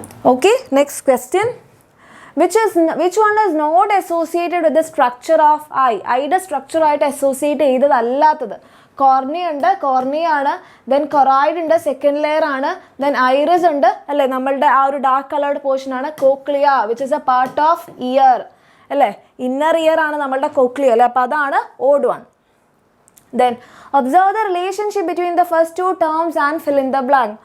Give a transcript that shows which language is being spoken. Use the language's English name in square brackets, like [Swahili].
[English] Okay, next question, which one is not associated with the structure of eye? [Malayalam] ഐയുടെ structure ആയിട്ട് associate ചെയ്തതല്ലാത്തത്. Cornea ഉണ്ട്, കോർണിയാണ്. Then choroid ഉണ്ട്, second layer ആണ്. Then iris ഉണ്ട് അല്ലേ, നമ്മളുടെ ആ ഒരു ഡാർക്ക് കളേർഡ് പോർഷൻ ആണ്. Cochlea [English] which is a part of ear [Malayalam] അല്ലേ, ഇന്നർ ഇയർ ആണ് നമ്മളുടെ കോക്ലിയ അല്ലേ. അപ്പോൾ അതാണ് odd one. [English] Then observe the relationship between the first two terms and fill in the blank.